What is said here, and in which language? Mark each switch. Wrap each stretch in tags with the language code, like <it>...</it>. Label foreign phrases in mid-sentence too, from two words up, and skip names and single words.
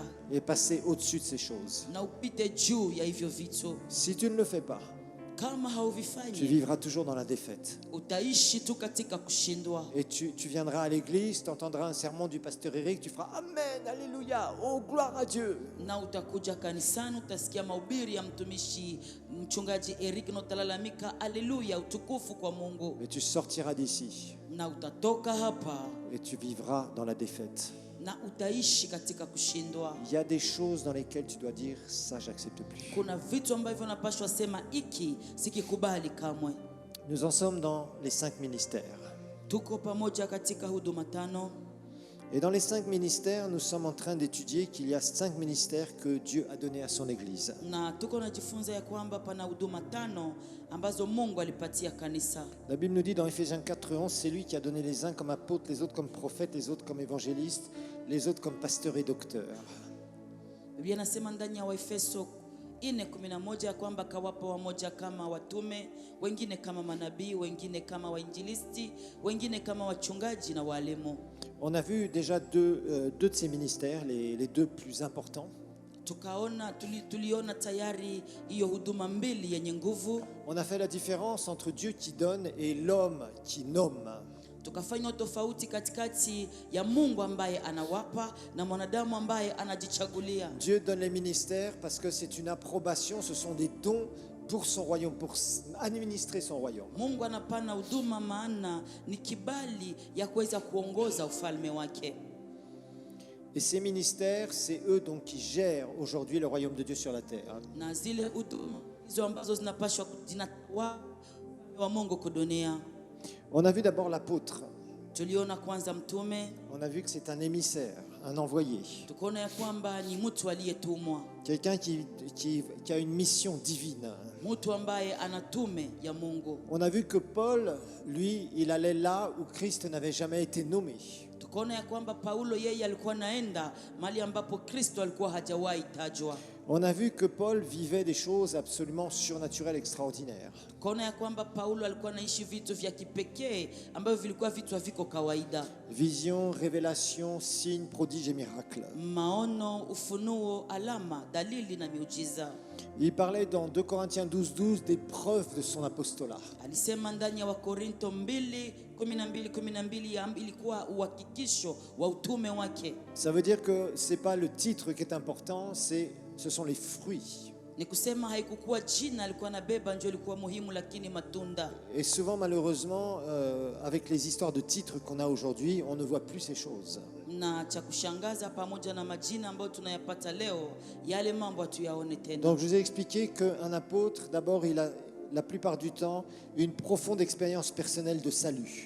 <fr>et passer au-dessus de ces choses.</fr> <sw>na upite juu ya hivyo vitu.</sw> <fr>Si tu ne le fais pas,</fr> <sw>Kama tu hauvifanyi,</sw> <fr>vivras toujours dans la défaite.</fr> <sw>utaishi tu katika kushindwa.</sw> <fr>Et tu viendras à l'église, tu entendras un sermon du pasteur Eric, tu feras Amen, Alléluia, oh gloire à Dieu.</fr> <sw>Na utakuja kanisani, utasikia mahubiri ya mtumishi mchungaji Eric na utalalamika haleluya, utukufu kwa Mungu,</sw> <fr>Mais tu sortiras d'ici</fr> <sw>na utatoka hapa</sw> <fr>et tu vivras dans la défaite.</fr> <sw>na utaishi katika kushindwa.</sw> <fr>Il y a des choses dans lesquelles tu dois dire ça, j'accepte plus.</fr> <sw>Kuna vitu ambavyo unapaswa sema iki sikikubali kamwe.</sw> <fr>Nous en sommes dans les 5 ministères.</fr> <sw>Tuko pamoja katika huduma tano.</sw> <fr>Et dans les 5 ministères, nous sommes en train d'étudier qu'il y a 5 ministères que Dieu a donnés à son Église.</fr> <sw>Na tuko najifunza ya kwamba pana huduma 5 ambazo Mungu alipatia kanisa.</sw> <fr>La Bible nous dit dans Ephésiens 4:11, c'est lui qui a donné les uns comme apôtres, les autres comme prophètes, les autres comme évangélistes, les autres comme pasteurs et docteurs.</fr> <sw>Biblia inasema ndani ya Waefeso 4:11 ya kwamba kawapa wamoja kama watume, wengine kama manabii, wengine kama wainjilisti, wengine kama wachungaji na walimu.</sw> <fr>On a vu déjà deux de ces ministères, les deux plus importants.</fr> <sw>Tuliona tayari hiyo huduma mbili yenye nguvu.</sw> <fr>On a fait la différence entre Dieu qui donne et l'homme qui nomme.</fr> <sw>Tukafanya tofauti katikati ya Mungu ambaye anawapa na mwanadamu ambaye anajichagulia.</sw> <fr>Dieu donne les ministères parce que c'est une approbation, ce sont des dons pour son royaume, pour administrer son royaume.</fr> <sw>Mungu anapana huduma maana ni kibali ya kuweza kuongoza ufalme wake.</sw> <fr>Et ces ministères, c'est eux donc qui gèrent aujourd'hui le royaume de Dieu sur la terre.</fr> <sw>Na zile huduma hizo ambazo zinapashwa zinatoa wa Mungu kudunia.</sw> <fr>On a vu d'abord l'apôtre.</fr> <sw>Tuliona kwanza mtume.</sw> <fr>On a vu que c'est un émissaire, un envoyé.</fr> <sw>Tukaona ya kwamba ni mtu aliyetumwa.</sw> <fr>Quelqu'un qui a une mission divine.</fr> <sw>Mtu ambaye ana tume ya Mungu.</sw> <fr>On a vu que Paul, lui, il allait là où Christ n'avait jamais été nommé.</fr> <sw>Tukaona ya kwamba Paulo yeye alikuwa naenda mahali ambapo Kristo alikuwa hajawahi tajwa.</sw> <fr>On a vu que Paul vivait des choses absolument surnaturelles, extraordinaires.</fr> <sw>Tukaona ya kwamba Paulo alikuwa anaishi vitu vya kipekee ambavyo vilikuwa vitu haviko kawaida.</sw> <fr>Vision, révélation, signes, prodiges et miracles.</fr> <sw>Maono, ufunuo, alama, dalili na miujiza.</sw> <fr>Il parlait dans 2 Corinthiens 12:12 des preuves de son apostolat.</fr> <sw>Alisema ndani ya Wakorinto 2:12 ilikuwa uhakikisho wa utume wake.</sw> <fr>Ça veut dire que c'est pas le titre qui est important, ce sont les fruits.</fr> <sw>Ni kusema haikukuwa jina alikuwa anabeba ndio ilikuwa muhimu, lakini matunda.</sw> <fr>Et souvent malheureusement avec les histoires de titres qu'on a aujourd'hui, on ne voit plus ces choses.</fr> <sw>Na cha kushangaza pamoja na majina ambayo tunayapata leo, yale mambo hatuyaone tena.</sw> <fr>Donc je vous ai expliqué qu'un apôtre, d'abord il a la plupart du temps une profonde expérience personnelle de salut.</fr>